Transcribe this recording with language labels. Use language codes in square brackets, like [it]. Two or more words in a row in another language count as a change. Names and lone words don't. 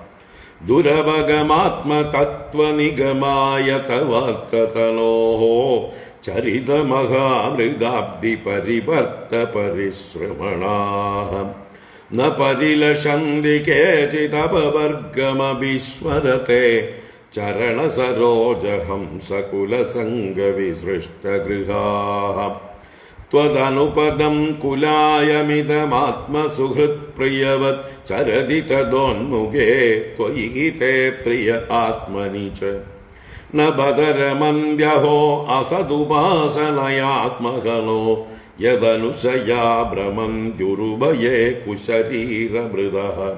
[sa] ദുരവഗമാത്മതത്വനിഗമായ തവാത്കതനോഃ ചരിതമഹാമൃഗാബ്ദി പരിവർത്ത പരിശ്രമണാഃ. ന പരിലഷന്തി കേചിദപവർഗമഭീശ്വരത്തെ ചരണസരോജഹംസകുലസംഗവിസൃഷ്ടഗൃഹാഃ. त्वदनुपदं कुलायमिदमात्मसुहृत्प्रियवत् चरति तदोन्मुखे त्वयि हिते प्रिय आत्मनि च न बदरमन्द्यहो असदुपासनयात्महनो यदनुशया भ्रमन्त्युरुभये कुशरीरमृदः